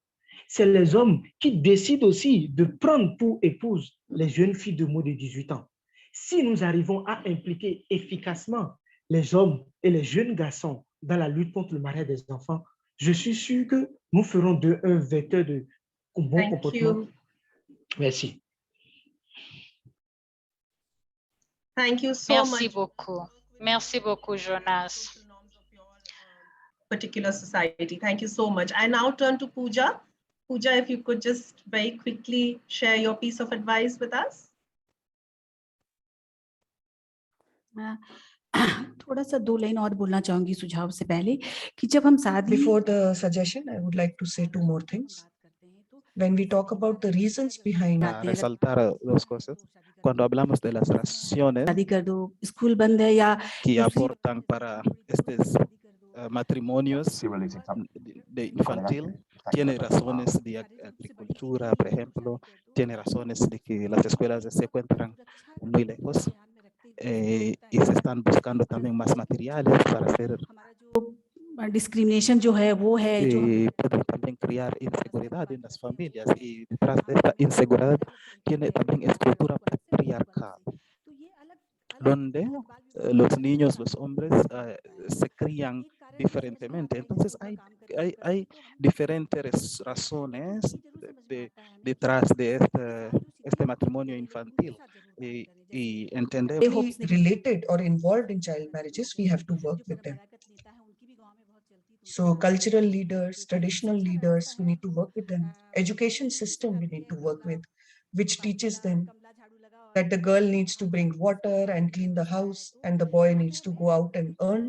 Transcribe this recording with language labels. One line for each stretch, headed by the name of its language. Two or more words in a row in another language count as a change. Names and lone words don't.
French: C'est les hommes qui décident aussi de prendre pour épouse les jeunes filles de moins de 18 ans. Si nous arrivons à impliquer efficacement les hommes et les jeunes garçons dans la lutte contre le mariage des enfants, je suis sûr que nous ferons d'eux un vecteur de bon comportement. Merci.
English: Thank you so
French: Merci
English: much.
French: beaucoup. Merci beaucoup, Jonas.
English: Particular society. Thank you so much. I now turn to Pooja. Pooja, if you could just very quickly share your piece of advice with us.
Hindi: थोड़ा सा 2 लाइन और बोलना चाहूंगी सुझाव से पहले कि जब हम साथ
English: Before the suggestion, I would like to say 2 more things. When we talk about the reasons behind
Spanish: resaltar dos cosas. Cuando hablamos de las razones
Hindi: शादी कर दो, स्कूल बंद है या
Spanish: que aportan para estos matrimonios de infantil, tiene razones de agricultura, por ejemplo, tiene razones de que las escuelas se encuentran muy lejos y se están buscando también más materiales para hacer.
Hindi: Discrimination जो है वो है जो
Spanish: pueden también crear inseguridad en las familias y detrás de esta inseguridad tiene también estructura patriarcal donde los niños, los hombres se crían diferentemente. Entonces hay diferentes razones detrás de este matrimonio infantil y entender.
English: Related or involved in child marriages, we have to work with them. So cultural leaders, traditional leaders, we need to work with them. Education system we need to work with, which teaches them that the girl needs to bring water and clean the house and the boy needs to go out and earn.